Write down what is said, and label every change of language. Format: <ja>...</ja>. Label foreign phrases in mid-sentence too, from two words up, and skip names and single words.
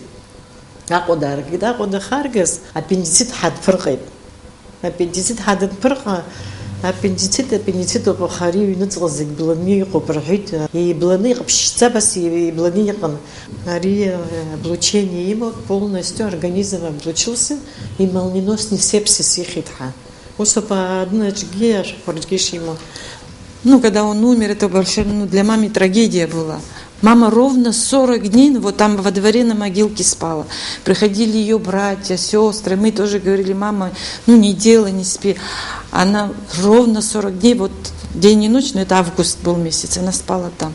<ab>Аҟәа дааргеит. Аҟәа дахаргаз аппендицит ҳадԥырҟеит. Аппендицит ҳадынԥырҟа аппендицит ауп аха ари аҩныҵҟа зегь бланы иҟоуп рҳәеит. Еибланы иҟаԥшьӡа абас еибланы иҟан. Ари облучение имоуп,</ab> <ru>полностью организм облучился, и молниеносный сепсис</ru> <ab>ихит ҳа. Ус ауп аднаҿгьы ашәҟәаҿгьы шимоу.</ab> <ru>Ну, когда он умер, это вообще для мамы трагедия была. Мама ровно 40 дней вот там во дворе на могилке спала. Приходили ее братья, сестры. Мы тоже говорили: мама, не делай, не спи. Она ровно 40 дней, вот день и ночь, но это август был месяц, она спала там.</ru>